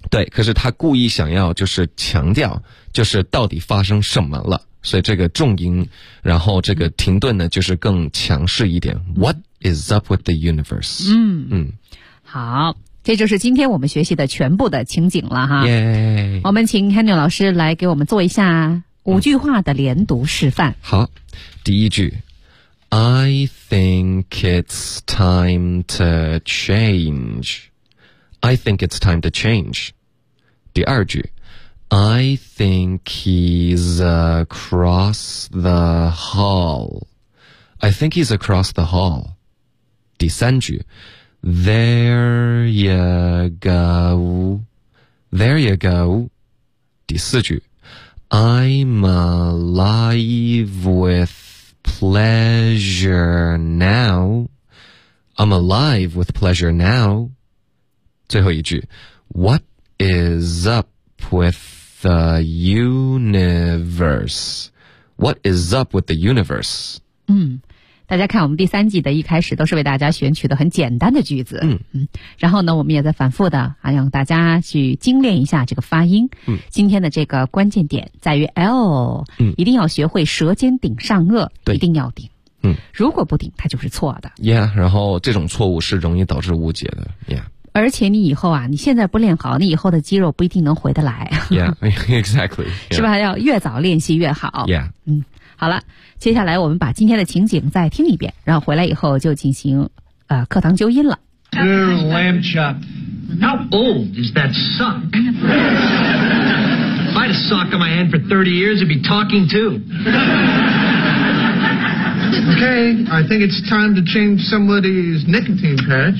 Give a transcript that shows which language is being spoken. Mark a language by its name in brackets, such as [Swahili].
[Chinese] 对，可是他故意想要就是强调就是到底发生什么了，所以这个重音然后这个停顿呢就是更强势一点。 [English] What is up with the universe. [Chinese] 好，这就是今天我们学习的全部的情景了哈。 [English] Yay. [Chinese] 我们请 Henry 老师来给我们做一下五句话的连读示范。好，第一句 [English] I think it's time to change. I think it's time to change. [Chinese] 第二句 [English] I think he's across the hall. I think he's across the hall. [Chinese] 第三句 [English] There you go There you go [Chinese] 第四句 [English] I'm alive with pleasure now I'm alive with pleasure now [Chinese] 最后一句 [English] What is up with the universe What is up with the universe [Chinese] 大家看我们第三季的一开始都是为大家选取的很简单的句子。然后呢我们也在反复的还让大家去精炼一下这个发音。今天的这个关键点在于 L。一定要学会舌尖顶上颚。对。一定要顶。如果不顶它就是错的。 Yeah, 然后这种错误是容易导致误解的。Yeah。而且你以后啊你现在不练好你以后的肌肉不一定能回得来。 [English] Yeah, exactly. Yeah. [Chinese] 是吧要越早练习越好。 [English] Yeah. [Chinese] 好了接下来我们把今天的情景再听一遍然后回来以后就进行课堂纠音了。 [English] Dear lamb chop, how old is that sock? If I had a sock on my hand for 30 years, I'd be talking too. Okay, I think it's time to change somebody's nicotine patch.